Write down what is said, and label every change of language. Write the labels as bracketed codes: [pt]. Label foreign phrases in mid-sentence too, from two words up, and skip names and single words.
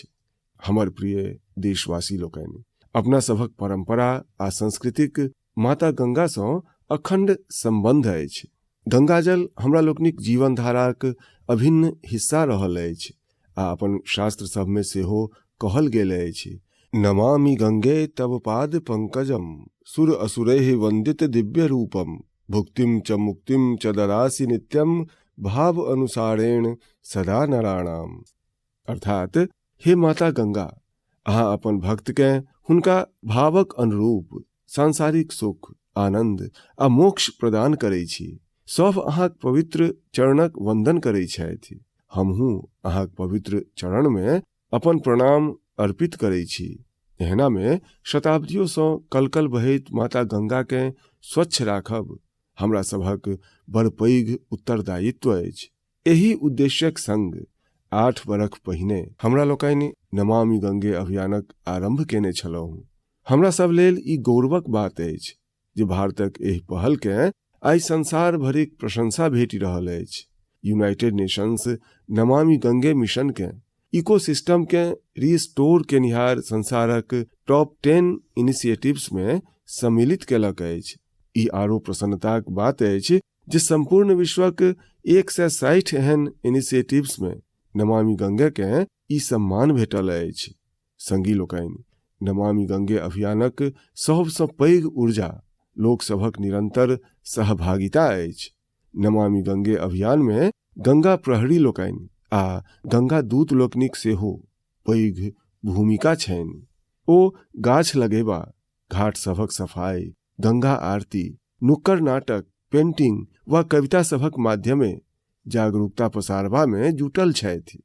[mai] हमर प्रिय देशवासी लोकनि, अपना सभक परंपरा आ संस्कृतिक माता गंगा सँ अखंड संबंध अछि। गंगाजल हमरा लोकनिक जीवन धाराक अभिन्न हिस्सा रहल अछि आ अपन शास्त्र सब में सेहो कहल गेल अछि, [sa] नमामि गंगे तव पाद पंकजम सुर असुरैः वंदित दिव्य रूपम भुक्तिम च मुक्तिम च ददासि नित्यम भाव अनुसारेण सदा नराणाम। [mai] अर्थात हे माता गंगा, अहाँ अपन भक्त के हुनका भावक अनुरूप सांसारिक सुख, आनंद आ मोक्ष प्रदान करै छी। सब अहाँक पवित्र चरणक वंदन करै छथि। हमहूँ अहाँक पवित्र चरण में अपन प्रणाम अर्पित करै छी। एहना में शताब्दियों सँ कलकल बहैत माता गंगा के स्वच्छ राखब हमरा सभक बड़ पैघ उत्तरदायित्व अछि। एही उद्देश्यक संग 8 बरख पहिने हमरा लोकनि नमामि गंगे अभियानक आरंभ केने छलहुँ। हमरा सब लेल ई गौरवक बात अछि जे भारतक एहि पहल के आइ संसार भरिक प्रशंसा भेटि रहल अछि। यूनाइटेड नेशंस नमामि गंगे मिशन के इकोसिस्टम के रिस्टोर केनिहार संसारक [en] top 10 initiatives [mai] में सम्मिलित केलक अछि। ई आरो प्रसन्नताक बात अछि जे संपूर्ण विश्वक 160 एहन इनिशिएटिव्स में नमामि गंगे के ई सम्मान भेटल अछि। संगी लोकनि, नमामि गंगे अभियानक सबसँ पैघ ऊर्जा लोक सभक निरंतर सहभागिता अछि। नमामि गंगे अभियान में गंगा प्रहरी लोकनि आ गंगा दूत लोकनिक सेहो पैघ भूमिका छनि। ओ गाछ लगेबा, घाट सभक सफाई, गंगा आरती, नुक्कड़ नाटक, पेंटिंग वा कविता सभक माध्यमे जागरूकता पसारबा में जुटल छथि।